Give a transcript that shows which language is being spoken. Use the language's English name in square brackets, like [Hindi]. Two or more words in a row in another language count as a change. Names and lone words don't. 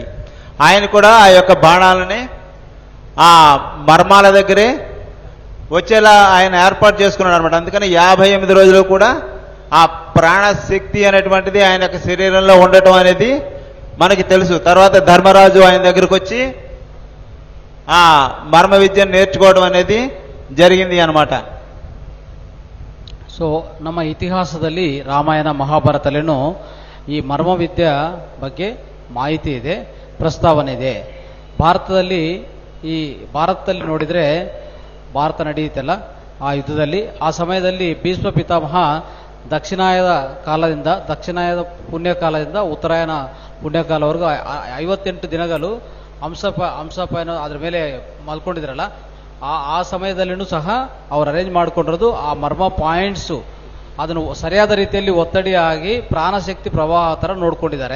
[Telugu] ఆయన కూడా ఆ యొక్క బాణాలని ఆ మర్మాల దగ్గరే వచ్చేలా ఆయన ఏర్పాటు చేసుకున్నాడు అనమాట. అందుకని 58 రోజులు కూడా ఆ ప్రాణశక్తి అనేటువంటిది ఆయన యొక్క శరీరంలో ఉండటం అనేది మనకి తెలుసు. తర్వాత ధర్మరాజు ఆయన దగ్గరకు వచ్చి ఆ మర్మ విద్యను నేర్చుకోవడం అనేది జరిగింది అనమాట. [Kannada] ಸೊ ನಮ್ಮ ಇತಿಹಾಸದಲ್ಲಿ ರಾಮಾಯಣ ಮಹಾಭಾರತದಲ್ಲಿನೂ ಈ ಮರ್ಮ ವಿದ್ಯೆ ಬಗ್ಗೆ ಮಾಹಿತಿ ಇದೆ, ಪ್ರಸ್ತಾವನೆ ಇದೆ. ಭಾರತದಲ್ಲಿ ನೋಡಿದರೆ, ಭಾರತ ನಡೆಯುತ್ತಲ್ಲ ಆ ಯುದ್ಧದಲ್ಲಿ, ಆ ಸಮಯದಲ್ಲಿ ಭೀಷ್ಮ ಪಿತಾಮಹ ದಕ್ಷಿಣಾಯದ ಪುಣ್ಯಕಾಲದಿಂದ ಉತ್ತರಾಯಣ ಪುಣ್ಯಕಾಲವರೆಗೂ 58 ದಿನಗಳು ಹಂಸಪಾಯನ ಅದ್ರ ಮೇಲೆ ಮಲ್ಕೊಂಡಿದ್ರಲ್ಲ, ಆ ಸಮಯದಲ್ಲಿನೂ ಸಹ ಅವ್ರು ಅರೇಂಜ್ ಮಾಡ್ಕೊಂಡಿರೋದು ಆ ಮರ್ಮ ಪಾಯಿಂಟ್ಸು ಅದನ್ನು ಸರಿಯಾದ ರೀತಿಯಲ್ಲಿ ಒತ್ತಡಿ ಆಗಿ ಪ್ರಾಣಶಕ್ತಿ ಪ್ರವಾಹ ಥರ ನೋಡ್ಕೊಂಡಿದ್ದಾರೆ.